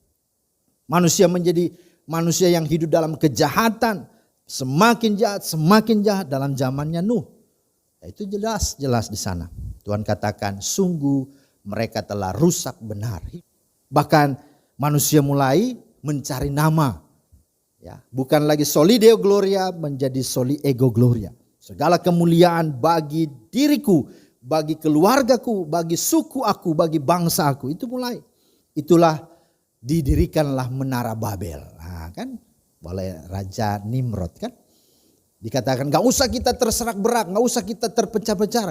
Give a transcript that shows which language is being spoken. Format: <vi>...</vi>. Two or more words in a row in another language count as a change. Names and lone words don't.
<id>Manusia menjadi manusia yang hidup dalam kejahatan. Semakin jahat dalam zamannya Nuh. Itu jelas di sana. Tuhan katakan, sungguh mereka telah rusak benar. Bahkan manusia mulai mencari nama. Ya, bukan lagi</id> <la>soli Deo Gloria,</la> <id>menjadi</id> <la>soli ego Gloria.</la> <id>Segala kemuliaan bagi diriku, bagi keluargaku, bagi suku aku, bagi bangsa aku. Itu mulai. Itulah didirikanlah Menara Babel. Nah, kan oleh Raja Nimrod, kan. Dikatakan gak usah kita terserak-berak, gak usah kita terpecah-pecah.</id>